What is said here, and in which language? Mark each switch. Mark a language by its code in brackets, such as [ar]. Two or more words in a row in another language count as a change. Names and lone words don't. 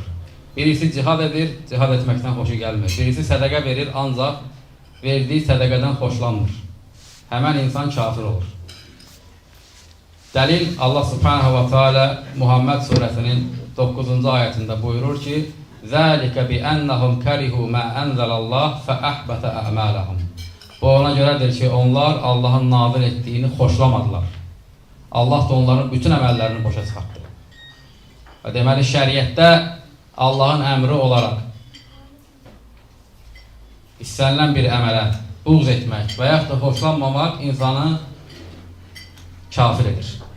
[az] Birisi cihad edir, cihad etməkdən xoşu gəlmir. Birisi sədəqə verir, ancaq verdiyi sədəqədən xoşlanmır. Həmən insan kafir olur. Dəlil [ar] الله سبحانه وتعالى [az] Muhammed surəsinin 9-cu ayətində buyurur ki, [ar] "ذلك بأنهم كرهوا ما أنزل الله فأحبط أعمالهم." [az] Bu ona görədir ki, onlar Allahın nazil etdiyini xoşlamadılar. Allah da onların bütün əməllərini boşa çıxartdı. Və deməli şəriətdə Allahın əmri olaraq istənilən bir əmələ buğz etmək və yaxud da xoşlanmamaq insanı kafir edir.